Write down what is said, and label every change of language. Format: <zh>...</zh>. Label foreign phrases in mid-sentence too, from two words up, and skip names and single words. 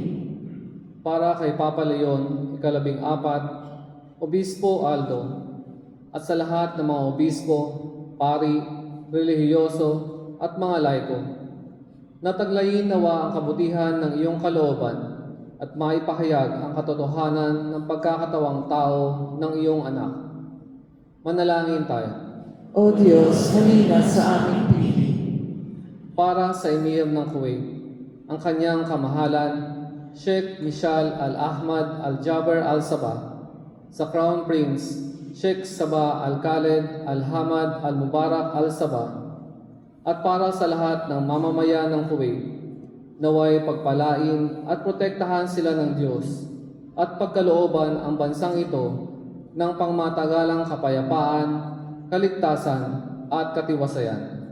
<tl>Para kay Papa Leon, ika-14, Obispo Aldo, at sa lahat ng mga obispo, pari, relihiyoso, at mga laiko, nataglayin nawa ang kabutihan ng iyong kalooban at maipahayag ang katotohanan ng pagkakatawang tao ng iyong anak. Manalangin tayo. O Diyos, halina sa aming piling. Para sa Emir ng Kuwait, ang kanyang kamahalan, Sheikh Mishal Al-Ahmad Al-Jaber Al-Sabah, sa Crown Prince, Sheikh Sabah Al-Khaled Al-Hamad Al-Mubarak Al-Sabah, at para sa lahat ng mamamayan ng Kuwait, naway pagpalain at protektahan sila ng Diyos at pagkalooban ang bansang ito ng pangmatagalang kapayapaan, kaligtasan at katiwasayan.</tl>